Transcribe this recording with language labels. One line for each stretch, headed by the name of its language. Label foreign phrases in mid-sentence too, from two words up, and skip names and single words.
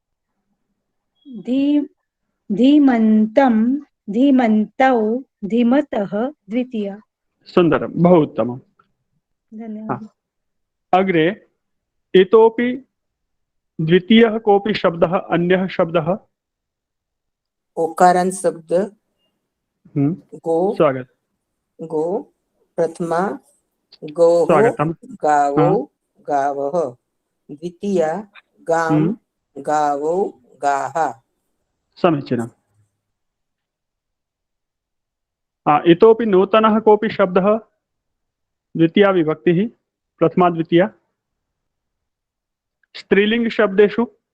Sanskrit: धीमन्तं, धीमन्तौ, धीमतः द्वितीया। सुंदरं, बहु उत्तमं। धन्यवादः। अग्रे इतोपि द्वितीयः कोऽपि शब्दः, अन्यः शब्दः? ओकारांत शब्द गो, स्वागत। गो प्रथमा गौः, स्वागतम्। गावो, गावः। द्वितीया गां गावो गाः समीचीनम्। इतोपि नूतनः कोऽपि शब्दः द्वितीया विभक्तिः प्रथमा द्वितीया स्त्रीलिङ्गशब्देषु